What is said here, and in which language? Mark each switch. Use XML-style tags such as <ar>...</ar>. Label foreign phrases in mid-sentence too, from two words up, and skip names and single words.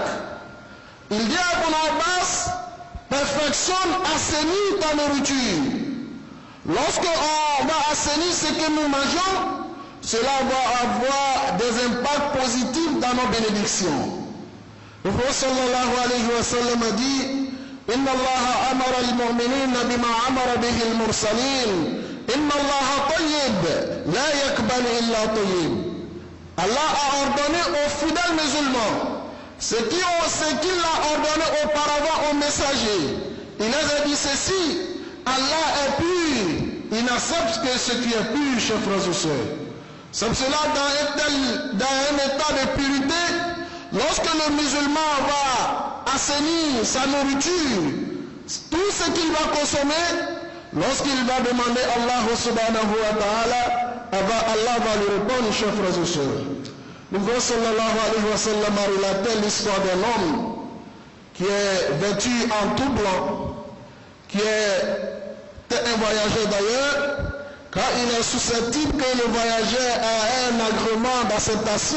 <fr>Il dit à Ibn Abbas, perfectionne, assainis ta nourriture. Lorsqu'on va assainir ce que nous mangeons, cela va avoir des impacts positifs dans nos bénédictions. Le prophète</fr> <ar>صلى الله عليه وسلم</ar> <fr>a dit:</fr> <ar>إن الله أمر المؤمنين بما أمر به المرسلين. إن الله طيب لا يقبل إلا طيب.</ar> <fr>Allah a ordonné aux fidèles musulmans ce qu'il a ordonné auparavant aux messagers. Il a dit ceci: Allah est pur, il n'accepte que ce qui est pur, chers frères et sœurs. C'est cela, dans un état de pureté, lorsque le musulman va assainir sa nourriture, tout ce qu'il va consommer, lorsqu'il va demander à Allah</fr> <ar>سبحانه وتعالى,</ar> <fr>Allah va lui répondre, chers frères et sœurs. Le prophète</fr> <ar>صلى الله عليه وسلم</ar> <fr>a relaté l'histoire d'un homme qui est vêtu en tout blanc, qui était un voyageur d'ailleurs, car il est susceptible que le voyageur ait un agrément d'acceptation.</fr>